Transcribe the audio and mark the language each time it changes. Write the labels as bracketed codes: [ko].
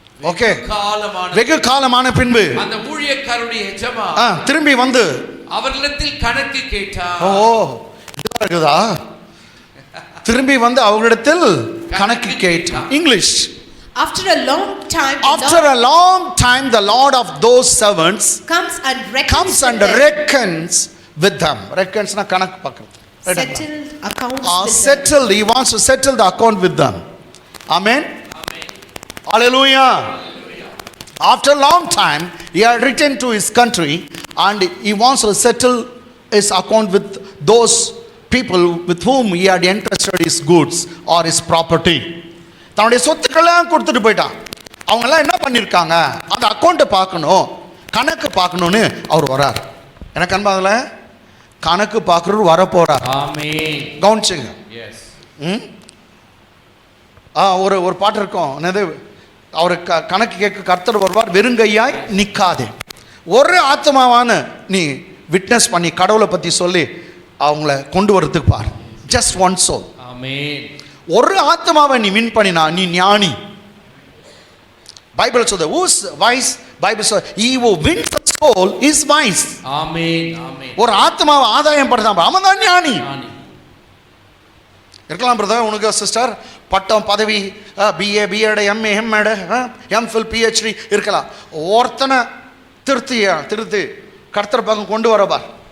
[ta] Okay, வெகு காலமான பின்பு அந்த ஊழியக்காரருடைய எஜமான் திரும்பி வந்து அவர்களிடத்தில் கணக்கு கேட்டார். ஓ இருக்குதா? திரும்பி வந்து அவர்களிடத்தில் கணக்கு கேட்டார். [en] English. After a long time, the Lord of those servants comes and reckons with them. Reckons [ta] na kanak pakrat. [en] Settled accounts with settled. He wants to settle the account with them. Amen. Hallelujah. After a long time, he had returned to his country and he wants to settle his account with those people with whom he had entrusted his goods or his property. [ta] தன்னுடைய சொத்துக்கள்லாம் கொடுத்துட்டு போயிட்டான். அவங்கெல்லாம் என்ன பண்ணியிருக்காங்க, அந்த அக்கௌண்ட்டை பார்க்கணும், கணக்கு பார்க்கணும்னு அவர் வரார். எனக்கு அன்பாகல கணக்கு பார்க்குறவர் வரப்போறார். ஆமென். கவனிச்சுங்க. [en] Yes. [ta] ஒரு பாட்டு இருக்கும், என்னது, அவர் கணக்கு கேட்க கர்த்தர் வருவார், வெறுங்கையாய் நிற்காதே. ஒரு ஆத்மாவான நீ விட்னஸ் பண்ணி கடவுளை பற்றி சொல்லி அவங்கள கொண்டு வரதுக்கு பார். [en] Just one soul. [ta] ஆமென். ஒரு ஆத்மாவை நீ வின் பண்ணினா நீ ஞானி. பைபிள் சொல்லுது, [en] who's wise? [ta] பைபிள் சொல்லுது, [en] he who wins the soul is wise. [ta] ஆமென். ஆமென். ஒரு ஆத்மாவை ஆதாயம் படுத்தாம அவன் தான் ஞானி. இருக்கலாம் பிரதர், உனக்கு சிஸ்டர் பட்டம் பதவி BA BEd MA MEd MPhil PhD இருக்கலாம். ஒருத்தனை திருத்தி கர்த்தர் பக்கம் கொண்டு வரப்பார்.